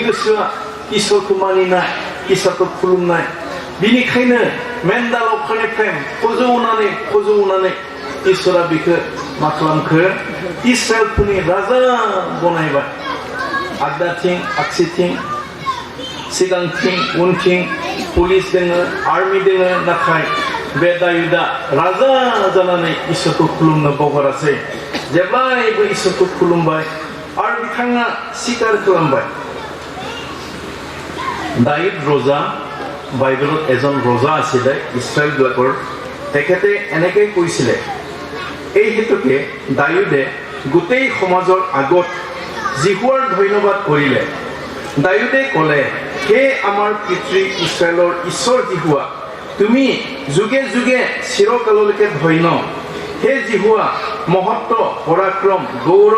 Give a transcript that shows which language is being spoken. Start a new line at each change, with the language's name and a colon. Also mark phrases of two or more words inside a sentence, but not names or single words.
Bodo: गोसोआ इसोरखौ मानिनाय इसोरखौ खुलुमनाय बिनिखायनो मेन्दा लावखारनिफ्राय फजौनानै इसोरा बिखौ मा खालामखो इस्राएलफोरनि राजा बनायबाय आगदाथिं आगसिथिं सिगांथिं उनथिं पुलिस दोङो आर्मि दोङो नाथाय बे दायुदा राजा जानानै इसोरखौ खुलुमनो बावगारासै जेब्लायबो इसोरखौ खुलुमबाय आरो बिथाङा स्वीकार खालामबाय
Assamese: दायुद ৰজা বাইবেলত এজন ৰজা আছিলে ইছৰাইল বিলাকৰ তেখেতে এনেকৈ কৈছিলে এই হেতুকে দায়ুদে গোটেই সমাজৰ আগত জিহুৱাৰ ধন্যবাদ কৰিলে দায়ুদে ক'লে হে আমাৰ পিতৃ ইছৰাইলৰ ঈশ্বৰ জিহুৱা তুমি যুগে যুগে চিৰকাললৈকে ধন্য হে জিহুৱা মহত্ব পৰাক্ৰম গৌৰৱ